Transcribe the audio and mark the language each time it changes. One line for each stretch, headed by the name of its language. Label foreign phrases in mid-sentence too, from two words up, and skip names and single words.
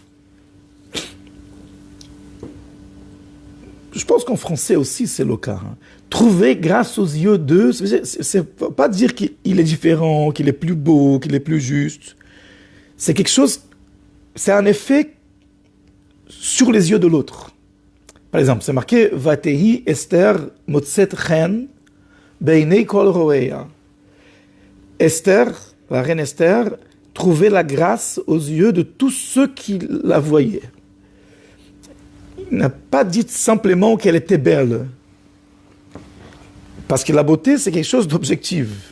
French: Je pense qu'en français aussi, c'est le cas. Trouver grâce aux yeux d'eux, c'est pas dire qu'il est différent, qu'il est plus beau, qu'il est plus juste. C'est quelque chose, c'est un effet sur les yeux de l'autre. Par exemple, c'est marqué «
Hebrew: ותהי אסתר מוצאת חן בעיני כל ראיה ».
French: Esther, la reine Esther, trouvait la grâce aux yeux de tous ceux qui la voyaient. Il n'a pas dit simplement qu'elle était belle. Parce que la beauté, c'est quelque chose d'objectif.